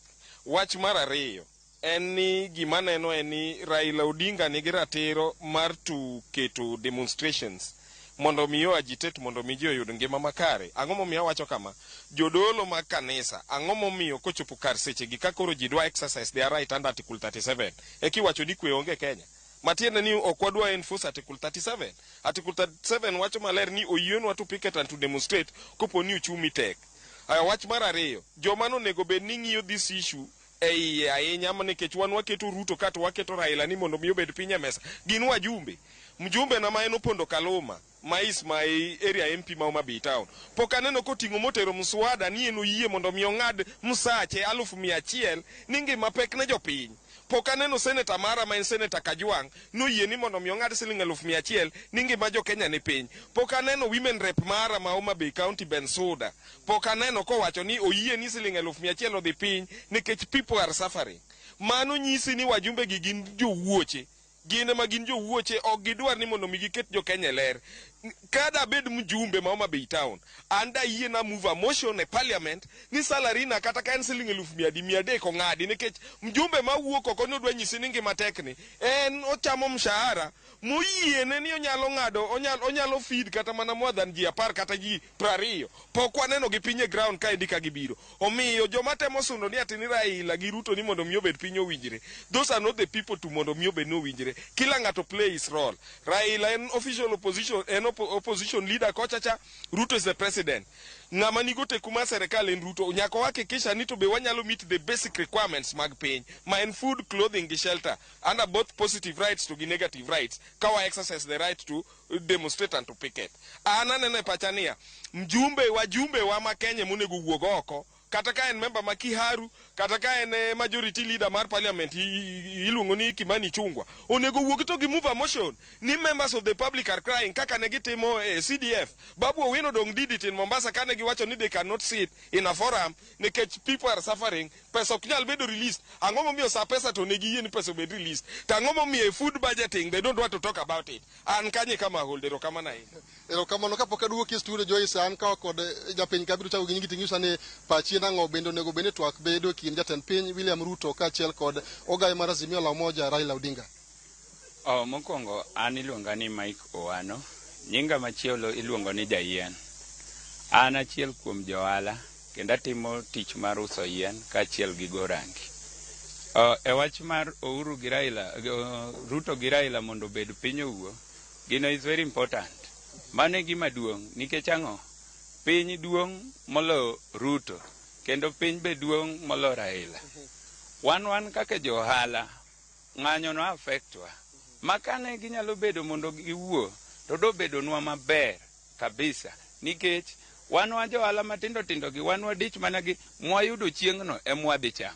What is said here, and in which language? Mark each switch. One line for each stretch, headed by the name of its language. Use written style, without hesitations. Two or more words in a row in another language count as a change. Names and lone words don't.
Luo (Kenya and Tanzania): Wach mar ariyo en ni gima neno en ni Raila Odinga nigi ratiro mar keto demonstrations mondo miyo agitate mondo mi ji oyud ngima makare. Ang'o momiyo wacho kama? Jodolo mag kanisa ang'o momiyo kochopo kar seche gi ka koro ji dwa
English: exercise their right under Article 37
Luo (Kenya and Tanzania): e kiwacho ni kwe onge Kenya. Matiende ni ok wadwa enforce Article 37. Article 37 wacho maler ni oyienwa
English: to picket and to demonstrate
Luo (Kenya and Tanzania): kopo ni uchumi tek. Wach mar ariyo, joma nonego bed ni ng'iyo
English: this issue
Luo (Kenya and Tanzania): ei ahinya nikech wan waketo Ruto kata waketo Raila ni mondo mi obed piny e mesa gin wajumbe. Mjumbe na ma en Opondo Kaluma mais ma area MP ma Homa Bay Town. Pok aneno koting'o motero mswada ni en oyie mondo mi ong'ad msache 100,100 ni ngima pek ne jopiny. Pok aneno seneta mara ma en seneta Kajwang' noyie ni mondo mi ong'ad siling 100,100 ni ngima jo Kenya ni piny. Pok aneno
English: women rep
Luo (Kenya and Tanzania): mara ma Homa Bay County Bensuda. Pok aneno kowacho ni oyie ni siling 100,100 odhi piny nikech
English: people are suffering.
Luo (Kenya and Tanzania): Mano nyisi ni wajumbe gi gin jowuoche. Gine ma gin jowuoche ok gidwar ni mondo mi giket jo Kenya ler. Kada bed mjumbe ma Homa Bay Town anda yie na
English: move a motion
Luo (Kenya and Tanzania): e parliament ni salary na kata ka en siling 100,300 ko ng'adi nikech mjumbe ma wuok oko ni odwa nyisi ni ngima tekni en ochamo mshahara moyiene ni onyalo ng'ado onyalo feed kata mana
English: more than
Luo (Kenya and Tanzania): ji 10 kata ji 20. Pok waneno gi pinye ground ka edika gibiro. Omiyo joma temo sundo ni atini Raila gi Ruto ni mondo mi obed piny owinjre.
English: Those are not the people to
Luo (Kenya and Tanzania): mondo mi obed no owinjre. Kila ng'ato
English: play his role. Raila en official opposition opposition leader kochacha, Ruto is the president.
Luo (Kenya and Tanzania): Ng'ama nigo teku mar serikal en Ruto. Nyaka wahakikisha ni
English: to be wanyalo meet the basic requirements
Luo (Kenya and Tanzania): mag piny ma en
English: food, clothing gi shelter under both positive rights to negative rights
Luo (Kenya and Tanzania): ka wa
English: exercise the right to demonstrate and to picket.
Luo (Kenya and Tanzania): Ananene pachania wajumbe wa ma Kenya monego wuog oko kata ka en member ma Kiharu, kata ka en
English: majority leader
Luo (Kenya and Tanzania): mar parliament iluongo ni Kimani Chungwa, onego wuogi to gi
English: move a motion
Luo (Kenya and Tanzania): ni
English: members of the public are crying
Luo (Kenya and Tanzania): kaka ne gitimo CDF.
English: Babu Owino dong did it in Mombasa
Luo (Kenya and Tanzania): kane giwacho ni
English: they cannot sit in a forum nikech people are suffering,
Luo (Kenya and Tanzania): pesa ok nyal bedo released. Ang'o momiyo sa pesa to negi yie ni pesa obed released? To ang'o momiyo
English: food budgeting they don't want to talk about it?
Luo (Kenya and Tanzania): An kanye kama holdero kama na kamano kapok aduoki studio Joyce, an kawa kod japiny kabiro chako gi ng'iti ni pachi nang'o bende onego bende twak bedo kind jatend piny William Ruto kaachiel kod ogaye mar Azimio la Umoja Raila Odinga. Mokwongo an iluonga ni Mike Owano, nyinga machielo iluongo ni Jayien. An achiel kuom johala kendo atimo tich mar uso yien kaachiel gi go rangi. E wach mar Uhuru gi Raila, Ruto gi Raila mondo obed piny owuo, gino
English: is very important.
Luo (Kenya and Tanzania): Mane gima duong' nikech ang'o? Piny duong' molo Ruto kendo piny be duong' molo Raila. Wan kaka johala ng'anyo no affectwa. Makane ginyalo bedo mondo giwuo to do bedo nwa maber kabisa nikech wan johala matindo gi wan dich mana gi mwayudo chieng'no emwadhi chamo.